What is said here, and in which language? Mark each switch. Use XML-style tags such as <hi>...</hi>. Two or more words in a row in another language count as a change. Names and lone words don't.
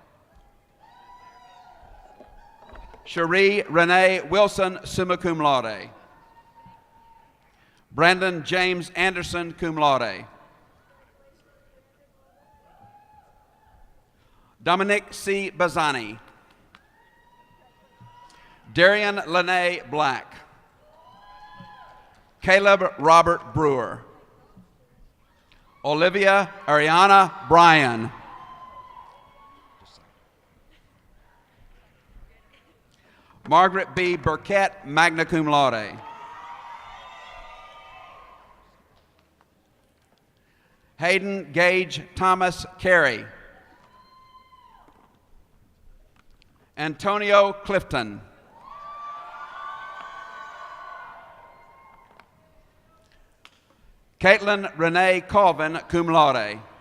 <en>Cherie Renee Wilson,</en> <la>summa cum laude.</la> <en>Brandon James Anderson,</en> <la>cum laude.</la> <en>Dominic C. Bazzani. Darian Lene Black. Caleb Robert Brewer. Olivia Ariana Bryan. Margaret B.</en> <la>Burkett, magna cum laude.</la> <en>Hayden Gage Thomas Carey. Antonio Clifton. Caitlin Renee Colvin,</en> <la>cum laude.</la>